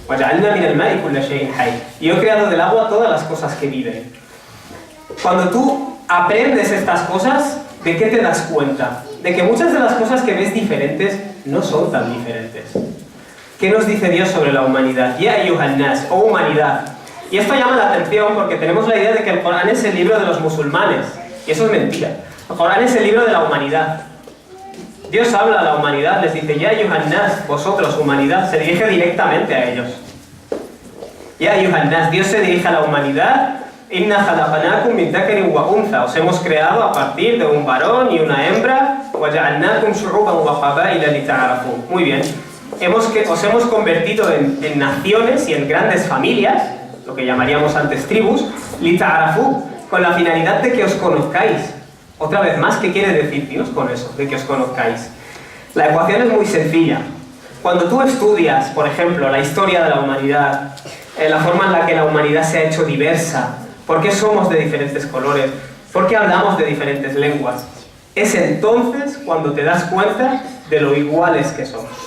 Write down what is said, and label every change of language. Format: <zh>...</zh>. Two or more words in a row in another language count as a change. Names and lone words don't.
<es>Y yo he creado del agua todas las cosas que viven. Cuando tú aprendes estas cosas, ¿de qué te das cuenta? De que muchas de las cosas que ves diferentes no son tan diferentes. ¿Qué nos dice Dios sobre la humanidad?</es> <ar>يا أيها الناس,</ar> <es>o humanidad. Y esto llama la atención porque tenemos la idea de que el Corán es el libro de los musulmanes. Y eso es mentira. El Corán es el libro de la humanidad. Dios habla a la humanidad, les dice,</es> <ar>يا أيها الناس,</ar> <es>vosotros, humanidad, se dirige directamente a ellos.</es> <ar>يا أيها الناس,</ar> <es>Dios se dirige a la humanidad.</es> <ar>إنا خلقناكم من ذكر وأنثى.</ar> <es>Os hemos creado a partir de un varón y una hembra.</es> <ar>وجعلناكم شعوبا وقبائل لتعارفوا.</ar> <es>Muy bien. Os hemos convertido en naciones y en grandes familias, lo que llamaríamos antes tribus, lita'arafu, con la finalidad de que os conozcáis. Otra vez más, ¿qué quiere decir Dios con eso, de que os conozcáis? La ecuación es muy sencilla. Cuando tú estudias, por ejemplo, la historia de la humanidad, la forma en la que la humanidad se ha hecho diversa, por qué somos de diferentes colores, por qué hablamos de diferentes lenguas, es entonces cuando te das cuenta de lo iguales que somos.</es>